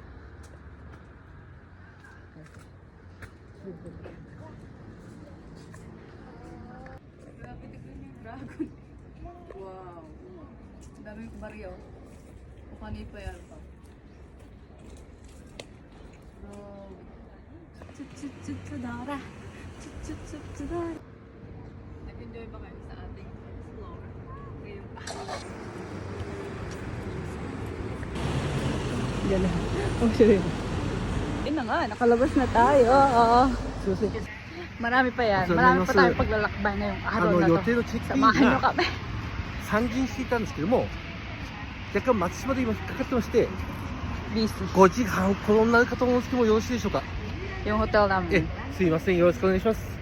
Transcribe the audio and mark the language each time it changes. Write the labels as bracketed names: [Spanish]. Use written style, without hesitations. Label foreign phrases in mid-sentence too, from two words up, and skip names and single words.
[Filipino] Grabe, tignan nyo yung dragon. Wow. Ang daming baryo. O kanay pa yan pa. Bro. Chut-chut-chut-chudara. Chut-chut-chut-chudara. Nag-enjoy ba kayo sa ating explore? Ngayong araw. Gano'n. Oh, sure. Yun na nga, nakalabas na tayo. Susi. Marami pa yan. Marami pa tayong paglalakbay ngayong araw na to. Samahan nyo kami. [Japanese] 参陣していたんですけども、若干松島で今引っかかってまして、 [English] Busy. [Japanese] 5時間ほどになるかと思うんですけども、よろしいでしょうか。 [Filipino] Yung hotel namin. [Japanese] すいません、よろしくお願いします。